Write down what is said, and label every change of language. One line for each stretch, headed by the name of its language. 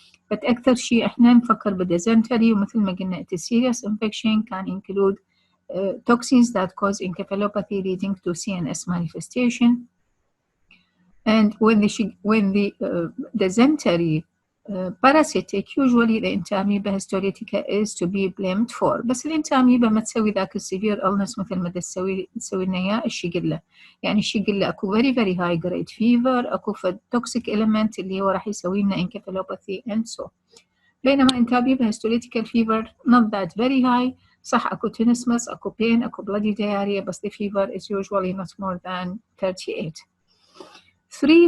English: But
Arabic: أكثر شيء إحنا نفكر بالديزنتري ومثل ما قلنا
English: it's a serious infection can include toxins that cause encephalopathy leading to CNS manifestation. And when the dysentery parasitic, usually the entamoeba histolytica is to be blamed for.
Arabic: بس الانتاميبا ما تسوي ذاك السيفير illness مثل ما تسوي لنا إياه الشيجيلا. يعني الشيجيلا أكو
English: very very high grade fever،
Arabic: أكو toxic element اللي هو راح يسوي لنا encephalopathy and so.
English: بينما entamoeba histolytica fever not that very high. صح أكو tenesmus، أكو pain، أكو bloody diarrhea، بس the fever is usually not more than 38. 3.